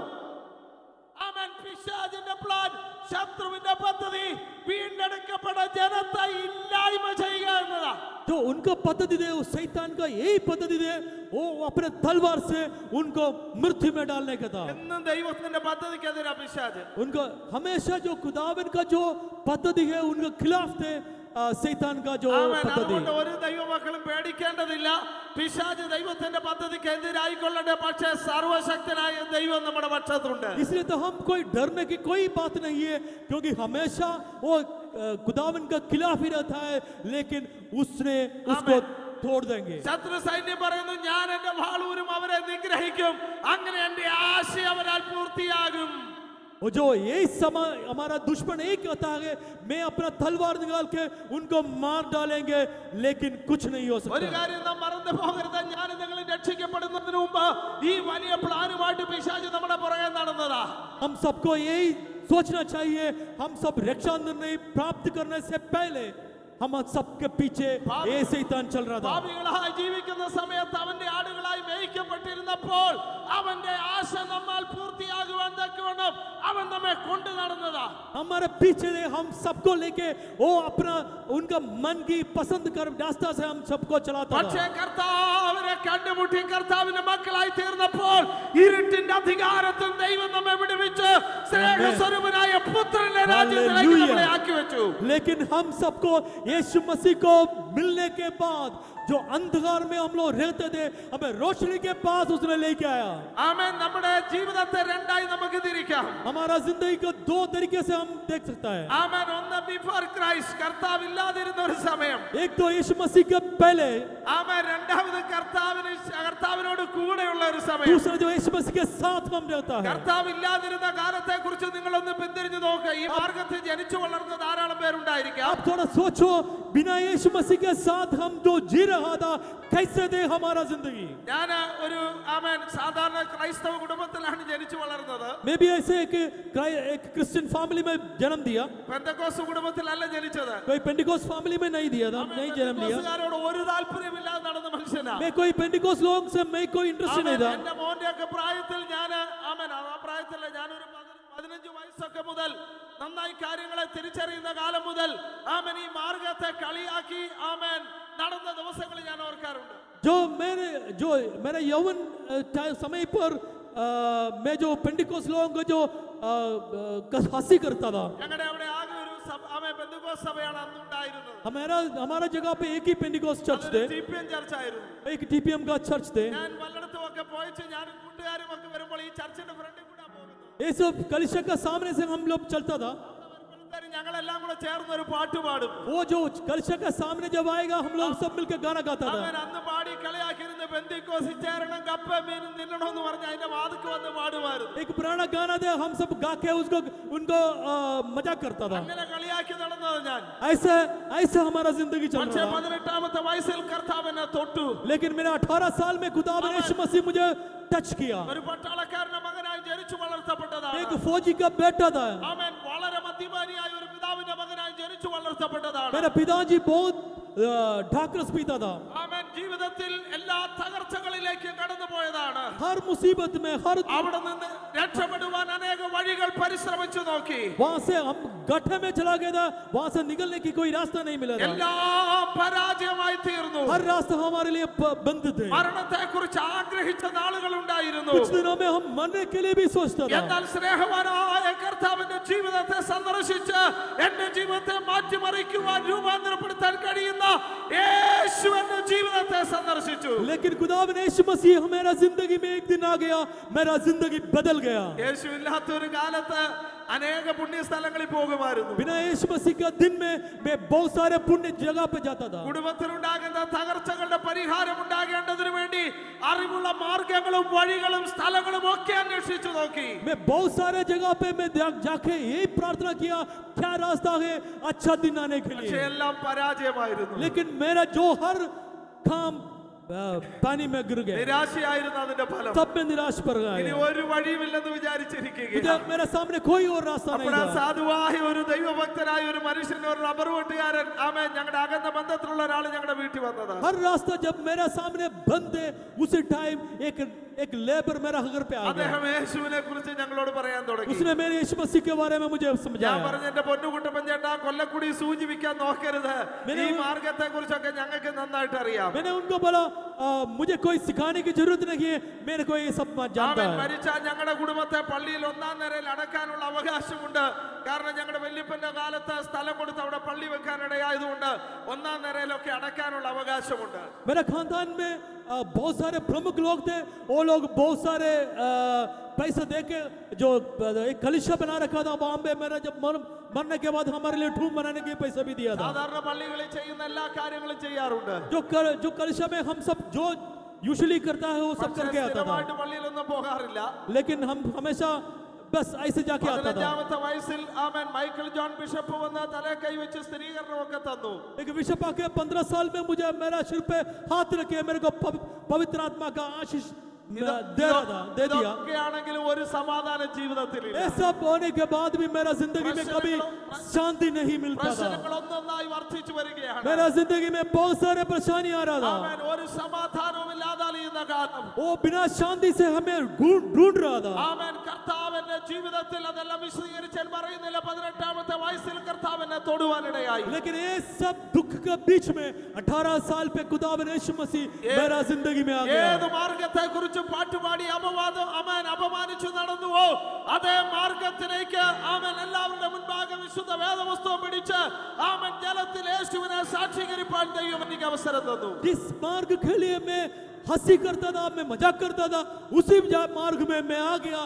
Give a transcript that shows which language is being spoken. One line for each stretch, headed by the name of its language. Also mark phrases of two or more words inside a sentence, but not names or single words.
Malayalam: ആമേൻ. പിശാചിന്റെ പ്ലാൻ, ശത്രുവിന്റെ പദ്ധതി വീണ്ടെടുക്കപ്പെട്ട ജനത്തെ ഇല്ലായ്മ ചെയ്യുക എന്നതാ.
Hindi: जो उनका पद्धति है वो शैतान का यही पद्धति है, वो अपने तलवार से उनको मृत्यु में डालने का था.
Malayalam: എന്നും ദൈവത്തിന്റെ പദ്ധതിക്കെതിരാ പിശാച്.
Hindi: उनका हमेशा जो खुदावन का जो पद्धति है उनके खिलाफ थे शैतान का जो
Malayalam: ആമേൻ.
Hindi: पद्धति.
Malayalam: അതുകൊണ്ട് ഒരു ദൈവമക്കളും പേടിക്കേണ്ടതില്ല. പിശാച് ദൈവത്തിന്റെ പദ്ധതിക്ക് എതിരായിക്കൊള്ളട്ടെ, പക്ഷേ സർവശക്തനായ ദൈവം നമ്മുടെ പക്ഷത്തുണ്ട്.
Hindi: इसलिए तो हम कोई डरने की कोई बात नहीं है, क्योंकि हमेशा वो खुदावन का खिलाफ ही रहता है, लेकिन उसने उसको तोड़ देंगे.
Malayalam: ശത്രു സൈന്യം പറയുന്നു, ഞാൻ എന്റെ വാളൂരും അവരെ നിഗ്രഹിക്കും, അങ്ങനെ എന്റെ ആശ അവരാൽ പൂർത്തിയാകും.
Hindi: वो जो यही समय हमारा दुश्मन एक कहता है, मैं अपना तलवार निकाल के उनको मार डालेंगे, लेकिन कुछ नहीं हो
Malayalam: ഒരു
Hindi: सकता.
Malayalam: കാര്യം നാം മറന്നു പോകരുത്. ഞാൻ നിങ്ങൾ രക്ഷിക്കപ്പെടുന്നതിന് മുമ്പ് ഈ വലിയ പ്ലാനുമായിട്ട് പിശാച് നമ്മുടെ പുറകെ നടന്നതാ.
Hindi: हम सबको यही सोचना चाहिए, हम सब रक्षा निर्णय प्राप्त करने से पहले हम सबके पीछे ये शैतान चल रहा था.
Malayalam: പാപികളായി ജീവിക്കുന്ന സമയത്ത് അവന്റെ ആടുകളായി മേയിക്കപ്പെട്ടിരുന്നപ്പോൾ അവന്റെ ആശ നമ്മാൽ പൂർത്തിയാകുവാൻ തക്കവണ്ണം അവൻ നമ്മെ കൊണ്ടു നടന്നതാ.
Hindi: हमारे पीछे से हम सबको लेके वो अपना उनका मन की पसंद कर रास्ता से हम सबको चलाता
Malayalam: പക്ഷേ
Hindi: था.
Malayalam: കർത്താവിനെ കണ്ടുമുട്ടി കർത്താവിന്റെ മക്കളായി തീർന്നപ്പോൾ ഇരുട്ടിന്റെ അധികാരത്തിൽ ദൈവം നമ്മെ വിടുവിച്ച് സ്നേഹസ്വരൂപനായ പുത്രന്റെ രാജ്യത്തിലേക്ക് നമ്മളെ ആക്കി വെച്ചു.
Hindi: लेकिन हम सबको यीशु मसीह को मिलने के बाद जो अंधकार में हम लोग रहते थे, हमें रोशनी के पास उसने लेके आया.
Malayalam: ആമേൻ. നമ്മുടെ ജീവിതത്തെ രണ്ടായി നമുക്ക് തിരിക്കാം.
Hindi: हमारा जिंदगी को दो तरीके से हम देख सकता है.
Malayalam: ആമേൻ. ഒന്ന്
English: before Christ,
Malayalam: കർത്താവ് ഇല്ലാതിരുന്ന ഒരു സമയം.
Hindi: एक तो यीशु मसीह के पहले,
Malayalam: ആമേൻ. രണ്ടാമത് കർത്താവിനോട് കൂടെയുള്ള ഒരു സമയം.
Hindi: दूसरा जो यीशु मसीह के साथ हम रहता है.
Malayalam: കർത്താവ് ഇല്ലാതിരുന്ന കാലത്തെ കുറിച്ച് നിങ്ങളൊന്ന് പിന്തിരിഞ്ഞു നോക്കുക. ഈ മാർഗത്തിൽ ജനിച്ചു വളർന്ന ധാരാളം പേരുണ്ടായിരിക്കാം.
Hindi: आप थोड़ा सोचो, बिना यीशु मसीह के साथ हम जो जी रहा था, कैसे थे हमारा जिंदगी.
Malayalam: ഞാൻ ഒരു ആമേൻ സാധാരണ ക്രൈസ്തവ കുടുംബത്തിലാണ് ജനിച്ചു വളർന്നത്.
Hindi: मैं भी ऐसे एक
English: Christian family
Hindi: में जन्म दिया.
Malayalam: പെന്തക്കോസ്ത് കുടുംബത്തിലല്ല ജനിച്ചത്.
Hindi: कोई पेंटिकोस फैमिली में नहीं दिया था, नहीं जन्म लिया.
Malayalam: പെന്തക്കോസ്തുകാരോട് ഒരു താല്പര്യമില്ലാതെ നടന്ന മനുഷ്യനാ.
Hindi: मैं कोई पेंटिकोस लोग से मैं कोई इंटरेस्ट नहीं था.
Malayalam: എന്റെ മോന്റെ ഒക്കെ പ്രായത്തിൽ ഞാൻ ആമേൻ ആ പ്രായത്തില് ഞാനൊരു 15 വയസ്സൊക്കെ മുതൽ നന്നായി കാര്യങ്ങളെ തിരിച്ചറിയുന്ന കാലം മുതൽ ആമേൻ ഈ മാർഗത്തെ കളിയാക്കി ആമേൻ നടന്ന ദിവസങ്ങൾ ഞാൻ ഓർക്കാറുണ്ട്.
Hindi: जो मेरे यौवन समय पर मैं जो पेंटिकोस लोगों को जो हंसी करता था.
Malayalam: ഞങ്ങളുടെ അവിടെ ആകെ ഒരു ആമേൻ പെന്തക്കോസ്ത് സഭയാണ് അന്നുണ്ടായിരുന്നത്.
Hindi: हमारा जगह पे एक ही पेंटिकोस चर्च थे,
Malayalam: ടിപിഎം ചർച്ചായിരുന്നു.
Hindi: एक टीपीएम का चर्च थे.
Malayalam: ഞാൻ വല്ലയിടത്തും ഒക്കെ പോയിച്ച് ഞാൻ കൂട്ടുകാരും ഒക്കെ വരുമ്പോൾ ഈ ചർച്ചിന്റെ ഫ്രണ്ടിൽ കൂടെ പോകുന്നത്.
Hindi: ये सब कलिशा का सामने से हम लोग चलता था.
Malayalam: ഞങ്ങളെല്ലാം കൂടെ ചേർന്ന് ഒരു പാട്ട് പാടും.
Hindi: वो जो कलिशा का सामने जब आएगा, हम लोग सब मिलकर गाना गाता था.
Malayalam: അവൻ അന്ന് പാടി കളിയാക്കിയിരുന്ന പെന്തിക്കോസിൽ ചേരണം, കപ്പ മീനും തിന്നണമെന്ന് പറഞ്ഞ് അതിന്റെ വാതിക്ക് വന്ന് പാടുമായിരുന്നു.
Hindi: एक पुराना गाना था, हम सब गा के उनको मजाक करता था.
Malayalam: അങ്ങനെ കളിയാക്കി നടന്നത് ഞാൻ.
Hindi: ऐसा हमारा जिंदगी चल
Malayalam: പക്ഷേ
Hindi: रहा था.
Malayalam: 18ാമത്തെ വയസ്സിൽ കർത്താവ് എന്നെ തൊട്ടു.
Hindi: लेकिन मेरे 18 साल में खुदा ने यीशु मसीह मुझे टच किया.
Malayalam: ഒരു പട്ടാളക്കാരന്റെ മകനായി ജനിച്ചു വളർത്തപ്പെട്ടതാണ്.
Hindi: एक फौजी का बेटा था.
Malayalam: അവൻ വളരെ മദ്യപാനിയായ ഒരു പിതാവിന്റെ മകനായി ജനിച്ചു വളർത്തപ്പെട്ടതാണ്.
Hindi: मेरा पिताजी बहुत ढाकरस पीता था.
Malayalam: അവൻ ജീവിതത്തിൽ എല്ലാ തകർച്ചകളിലേക്ക് കടന്നുപോയതാണ്.
Hindi: हर मुसीबत में
Malayalam: അവിടെ നിന്ന് രക്ഷപ്പെടുവാൻ അനേക വഴികൾ പരിശ്രമിച്ചു നോക്കി.
Hindi: वहां से हम गड्ढे में चला गया था, वहां से निकलने की कोई रास्ता नहीं मिला था.
Malayalam: എല്ലാം പരാജയമായി തീർന്നു.
Hindi: हर रास्ता हमारे लिए बंद थे.
Malayalam: മരണത്തെ കുറിച്ച് ആഗ്രഹിച്ച നാളുകൾ ഉണ്ടായിരുന്നു.
Hindi: कुछ दिनों में हम मरने के लिए भी सोचता था.
Malayalam: എന്നാൽ സ്നേഹവാനായ കർത്താവിന്റെ ജീവിതത്തെ സന്ദർശിച്ച് എന്റെ ജീവിതത്തെ മാറ്റിമറിക്കുവാൻ രൂപാന്തരപ്പെടുത്താൻ കഴിയുന്ന യേശു എന്റെ ജീവിതത്തെ സന്ദർശിച്ചു.
Hindi: लेकिन खुदा ने यीशु मसीह हमारा जिंदगी में एक दिन आ गया, मेरा जिंदगी बदल गया.
Malayalam: യേശു ഇല്ലാത്ത ഒരു കാലത്ത് അനേക പുണ്യ സ്ഥലങ്ങളിൽ പോകുമായിരുന്നു.
Hindi: बिना यीशु मसीह का दिन में मैं बहुत सारे पुण्य जगह पे जाता था.
Malayalam: കുടുംബത്തിലുണ്ടാകുന്ന തകർച്ചകളുടെ പരിഹാരം ഉണ്ടാകേണ്ടതിനു വേണ്ടി അറിവുള്ള മാർഗങ്ങളും വഴികളും സ്ഥലങ്ങളും ഒക്കെ അന്വേഷിച്ചു നോക്കി.
Hindi: मैं बहुत सारे जगह पे मैं जाके यही प्रार्थना किया क्या रास्ता है अच्छा दिन आने के
Malayalam: പക്ഷേ
Hindi: लिए,
Malayalam: എല്ലാം പരാജയമായിരുന്നു.
Hindi: लेकिन मेरा जो हर काम पानी में गिर गया,
Malayalam: നിരാശയായിരുന്നു അതിന്റെ ഫലം.
Hindi: तब मैं निराश पर
Malayalam: ഇനി
Hindi: गया.
Malayalam: ഒരു വഴിയുമില്ലെന്ന്
Hindi: मुझे
Malayalam: വിചാരിച്ചിരിക്കുകയാണ്.
Hindi: मेरे सामने कोई और रास्ता नहीं
Malayalam: അപ്പോഴാ
Hindi: था.
Malayalam: സാധുവായ ഒരു ദൈവഭക്തനായ ഒരു മനുഷ്യൻ, ഒരു റബ്ബർ വെട്ടുകാരൻ, ആമേൻ, ഞങ്ങളുടെ അകന്ന ബന്ധത്തിലുള്ള ഒരാൾ ഞങ്ങളുടെ വീട്ടിൽ വന്നതാണ്.
Hindi: हर रास्ता जब मेरे सामने बंद है उसी टाइम एक लेबर मेरा घर पे आ गया.
Malayalam: അദ്ദേഹം യേശുവിനെ കുറിച്ച് ഞങ്ങളോട് പറയാൻ തുടങ്ങി.
Hindi: उसने मेरे यीशु मसीह के बारे में मुझे
Malayalam: ഞാൻ
Hindi: समझाया.
Malayalam: പറഞ്ഞു, എന്റെ പൊന്നുകുട്ടപ്പൻ ചേട്ടാ, കൊല്ലക്കുടി സൂചിപ്പിക്കാൻ നോക്കരുത്.
Hindi: मैंने
Malayalam: ഈ മാർഗത്തെ കുറിച്ചൊക്കെ ഞങ്ങൾക്ക് നന്നായിട്ട് അറിയാം.
Hindi: मैंने उनको बोला मुझे कोई सिखाने की जरूरत नहीं है, मेरे को ये सब जानता
Malayalam: ആമേൻ.
Hindi: है.
Malayalam: മരിച്ചാൽ ഞങ്ങളുടെ കുടുംബത്തെ പള്ളിയിൽ ഒന്നാം നിരയിൽ അടക്കാനുള്ള അവകാശമുണ്ട്. കാരണം ഞങ്ങളുടെ വല്യപ്പന്റെ കാലത്ത് സ്ഥലം കൊടുത്ത് അവിടെ പള്ളി വെക്കാനിടയായതുകൊണ്ട് ഒന്നാം നിരയിലൊക്കെ അടക്കാനുള്ള അവകാശമുണ്ട്.
Hindi: मेरे खानदान में बहुत सारे प्रमुख लोग थे, वो लोग बहुत सारे पैसा दे के जो एक कलिशा बना रखा था वहां पे, मेरा जब मरने के बाद हमारे लिए ठूम बनाने के पैसा भी दिया था.
Malayalam: സാധാരണ പള്ളികളിൽ ചെയ്യുന്ന എല്ലാ കാര്യങ്ങളും ചെയ്യാറുണ്ട്.
Hindi: जो कलिशा में हम सब जो यूजुअली करता है वो सब
Malayalam: പക്ഷേ
Hindi: करके आता था,
Malayalam: സ്ഥിരമായിട്ട് പള്ളിയിലൊന്നും പോകാറില്ല.
Hindi: लेकिन हम हमेशा बस ऐसे जाके आता था.
Malayalam: 15ാമത്തെ വയസ്സിൽ ആമേൻ മൈക്കിൾ ജോൺ ബിഷപ്പ് വന്ന് തലേ കൈവച്ച് സ്ഥിരീകരണമൊക്കെ തന്നു.
Hindi: एक विषय पाके 15 साल में मुझे मेरा सिर पे हाथ रखे मेरे को पवित्र आत्मा का आशीष दे रहा था, दे दिया.
Malayalam: ഇതൊക്കെയാണെങ്കിലും ഒരു സമാധാന ജീവിതത്തിലില്ല.
Hindi: ये सब होने के बाद भी मेरा जिंदगी में कभी शांति नहीं मिलता था.
Malayalam: പ്രശ്നങ്ങൾ ഒന്നൊന്നായി വർദ്ധിച്ചു വരികയാണ്.
Hindi: मेरा जिंदगी में बहुत सारे परेशानी आ रहा था.
Malayalam: ആമേൻ. ഒരു സമാധാനവും ഇല്ലാതെ അലയുന്ന കാലം.
Hindi: वो बिना शांति से हमें ढूंढ रहा था.
Malayalam: ആമേൻ. കർത്താവിന്റെ ജീവിതത്തിൽ അതെല്ലാം വിശദീകരിച്ചാൽ പറയുന്നില്ല. 18ാമത്തെ വയസ്സിൽ കർത്താവിനെ തൊടുവാനിടയായി.
Hindi: लेकिन ये सब दुख के बीच में 18 साल पे खुदावन यीशु मसीह मेरा जिंदगी में आ
Malayalam: ഏത്
Hindi: गया.
Malayalam: മാർഗത്തെ കുറിച്ച് പാട്ടുപാടി അപമാനിച്ചു നടന്നുവോ അതേ മാർഗത്തിലേക്ക് ആമേൻ എല്ലാവരുടെ മുൻപാകെ വിശുദ്ധ വേദപുസ്തകം പിടിച്ച് ആമേൻ ജലത്തിൽ യേശുവിനെ സാക്ഷീകരിപ്പാൻ ദൈവം എനിക്ക് അവസരം തന്നു.
Hindi: जिस मार्ग के लिए मैं हंसी करता था, मैं मजाक करता था, उसी मार्ग में मैं आ गया.